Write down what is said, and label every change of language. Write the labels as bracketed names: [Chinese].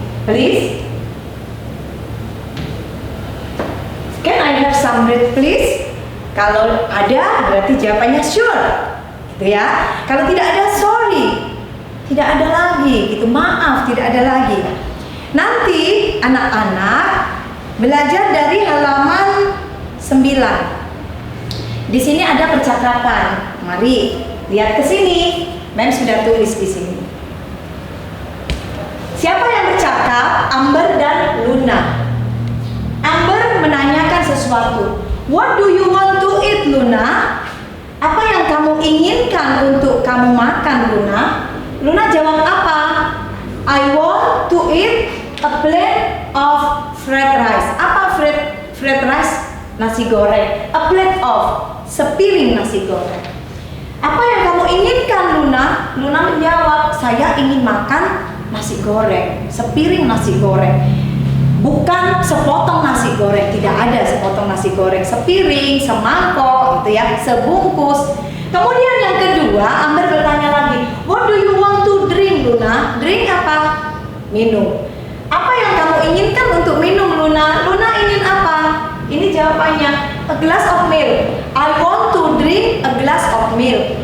[English] Please. Can I have some bread please? [Indonesian] Kalau ada berarti jawabannya sure, gitu ya. Kalau tidak ada sorry, tidak ada lagi, gitu, maaf, tidak ada lagi. Nanti anak-anak belajar dari halaman 9. Di sini ada percakapan. Mari lihat ke sini. Mem sudah tulis di sini. Siapa yang bercakap? Amber dan Luna. Amber menanyakan sesuatu. [English] What do you want to eat, Luna? [Indonesian] Apa yang kamu inginkan untuk kamu makan, Luna? Luna jawab apa? [English] I want to eat a plate of fried rice. [Indonesian] Apa fried rice? Nasi goreng. [English] A plate of, [Indonesian] sepiring nasi goreng. Apa yang kamu inginkan, Luna? Luna menjawab, saya ingin makan nasi goreng, sepiring nasi goreng. Bukan sepotong nasi goreng, tidak ada sepotong nasi goreng, sepiring, semangkok, gitu ya, sebungkus. Kemudian yang kedua, Amber bertanya lagi, [English] what do you want to drink, Luna? [Indonesian] Drink apa? Minum. Apa yang kamu inginkan untuk minum, Luna? Luna ingin apa? Ini jawabannya, [English] a glass of milk. I want to drink a glass of milk.